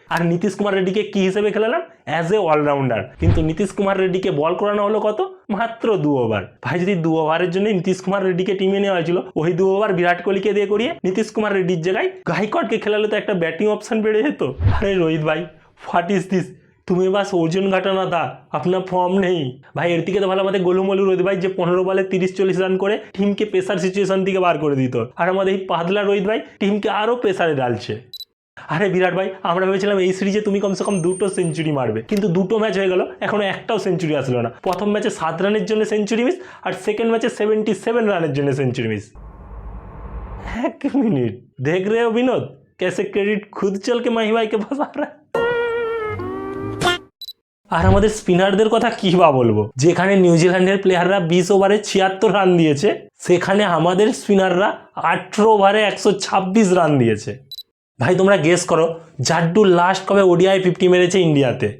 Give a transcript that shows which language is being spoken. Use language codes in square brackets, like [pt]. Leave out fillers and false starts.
[bn] আর নীতিশ কুমার রেড্ডিকে কি হিসেবে খেলালাম? [en] As a allrounder. [bn] কিন্তু নীতিশ কুমার রেড্ডিকে বল করানো হলো কত? মাত্র 2 ওভার। ভাই যদি 2 ওভারের জন্য নীতিশ কুমার রেড্ডিকে টিমে নেওয়া হয়েছিল, ওই 2 ওভার বিরাট কোহলিকে দিয়ে করিয়ে নীতিশ কুমার রেড্ডির জায়গায় গাইকোয়াড়কে খেলালে তো একটা ব্যাটিং অপশন বেড়ে যেত। আরে রোহিত ভাই [en] What is this? [hi] तुम्हें बस ओजन घटाना था, अपना फॉर्म नहीं। [bn] ভাই এর থেকে তো ভালো আমাদের গোলুমলু রোহিত ভাই যে 15 বলে 30-40 রান করে টিমকে প্রেসার সিচুয়েশন থেকে বার করে দিত, আর আমাদের এই পাতলা রোহিত ভাই টিমকে আরও প্রেসারে ডালছে। আরে বিরাট ভাই আমরা ভেবেছিলাম এই সিরিজে তুমি কমসে কম 2টো সেঞ্চুরি মারবে, কিন্তু 2টো ম্যাচ হয়ে গেল এখনো একটাও সেঞ্চুরি আসলো না। প্রথম ম্যাচে 7 রানের জন্য সেঞ্চুরি মিস, আর সেকেন্ড ম্যাচে 77 রানের জন্য সেঞ্চুরি মিস। [hi] 1 मिनट देख रहे हो विनोद कैसे क्रेडिट खुद चल के माही भाई के पास आ रहा है। [bn] আর আমাদের স্পিনারদের কথা কি বা বলবো, যেখানে নিউজিল্যান্ডের প্লেয়াররা 20 ওভারে 76 রান দিয়েছে, সেখানে আমাদের স্পিনাররা 18 ওভারে 126 রান দিয়েছে। ভাই তোমরা গেস করো জাড্ডু লাস্ট কবে ওডিআই 50 মেরেছে ইন্ডিয়াতে?